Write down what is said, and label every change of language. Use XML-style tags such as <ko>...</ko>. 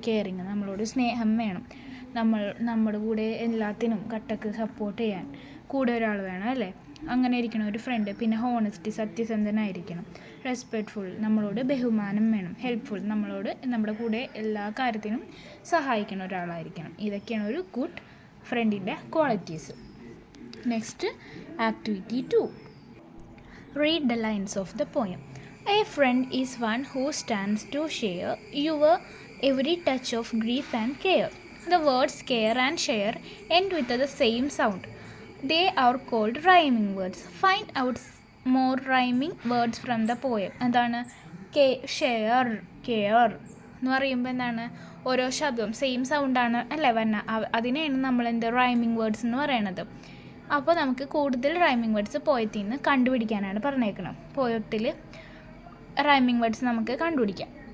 <ml>Caring, നമ്മളോട് സ്നേഹം വേണം, നമ്മുടെ കൂടെ എല്ലാത്തിനും കട്ടക്ക് സപ്പോർട്ട് ചെയ്യാൻ കൂടെ ഒരാൾ വേണം അല്ലേ? അങ്ങനെ ഇരിക്കണം ഒരു ഫ്രണ്ട്. പിന്നെ ഹോണസ്റ്റി, സത്യസന്ധനായിരിക്കണം. റെസ്പെക്റ്റ്ഫുൾ, നമ്മളോട് ബഹുമാനം വേണം. ഹെൽപ്ഫുൾ, നമ്മളോട് നമ്മുടെ കൂടെ എല്ലാ കാര്യത്തിനും സഹായിക്കുന്ന ഒരാളായിരിക്കണം. ഇതൊക്കെയാണ് ഒരു ഗുഡ് ഫ്രണ്ടിൻ്റെ qualities.</ml> <en>Next activity 2. Read the lines of the poem. A friend is one who stands to share your every touch of grief and care. The words care and share end with the same sound. They are called rhyming words. Find out more rhyming words from the poem.</en> <ml>എന്താണ്? Share, care എന്ന് പറയുമ്പോൾ എന്താണ്? ഓരോ ശബ്ദം same സൗണ്ടാണ് അല്ലേ വന്ന, അതിനെയാണ് നമ്മളെന്ത് റൈമിങ് വേർഡ്സ് എന്ന് പറയണത്. അപ്പോൾ നമുക്ക് കൂടുതൽ റൈമിങ് വേർഡ്സ് പോയത്തിൽ നിന്ന് കണ്ടുപിടിക്കാനാണ് പറഞ്ഞേക്കണം. പോയത്തിൽ റൈമിങ് വേർഡ്സ് നമുക്ക് കണ്ടുപിടിക്കാം.</ml>